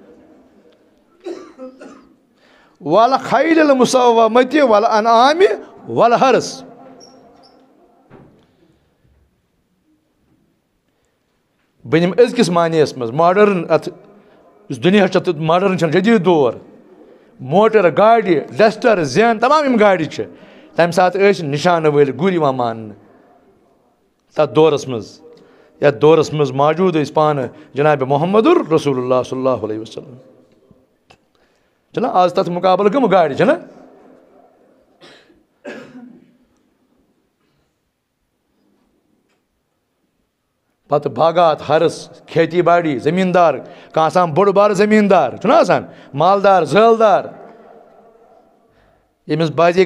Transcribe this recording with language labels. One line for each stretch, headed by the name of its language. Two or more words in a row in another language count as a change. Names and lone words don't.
Arabic: والخیل المسومۃ والانعام والحرث
Kashmiri: بہٕ نِمہٕ أزکِس معنیَس منٛز ماڈٲرٕن اتھ یُس دُنیا چھُ ماڈٲرٕن چھُنہٕ جدیٖد دور موٹر گاڑِ ڈسٹر زین تمام یِم گاڑِ چھِ تمہِ ساتہٕ ٲسۍ نِشانہٕ وٲلۍ گُرۍ یِوان ماننہٕ تتھ دورس منٛز یتھ دورس منٛز موجوٗد ٲسۍ پانہٕ جنابِ محمد رسول اللہ
Arabic: صلی اللہ علیہ وسلم
Kashmiri: چھُنہ آز تتھ مُقابلہٕ کٕم گاڑِ چھِنہ پتہٕ باغات ہرس کھیتی باڑی زٔمیٖندار کانٛہہ آسان بوٚڑ بارٕ زٔمیٖندار چھُنہ آسان مالدار زٲلدار ییٚمِس بازے